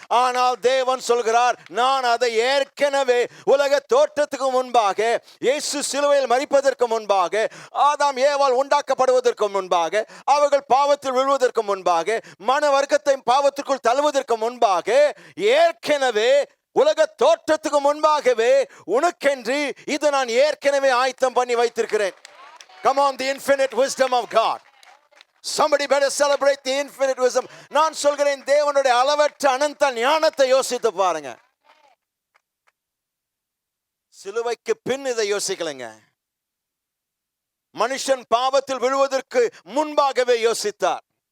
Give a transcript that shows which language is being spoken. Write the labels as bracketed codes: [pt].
[ta] ஆனால் தேவன் சொல்கிறார், நான் அதை ஏற்கனவே உலக தோற்றத்துக்கு முன்பாக, இயேசு சிலுவையில் மரிப்பதற்கு முன்பாக, ஆதாம் ஏவாள் உண்டாக்கப்படுவதற்கு முன்பாக, அவர்கள் பாவத்தில் விழுவதற்கு முன்பாக, மன வர்க்கத்தை பாவத்திற்குள் தள்ளுவதற்கு முன்பாக, ஏற்கனவே உலக தோற்றத்துக்கு முன்பாகவே உனக்கென்று இது நான் ஏற்கனவே ஆயத்தம் பண்ணி வைத்திருக்கிறேன். [en] Come on, the infinite wisdom of God. Somebody better celebrate the infinite wisdom. [ta] நான் சொல்கிறேன், தேவனுடைய அளவற்ற அனந்த ஞானத்தை யோசித்து பாருங்க. சிலுவைக்கு பின் இதை யோசிக்கலைங்க. மனுஷன் பாவத்தில் விழுவதற்கு முன்பாகவே யோசித்தார்.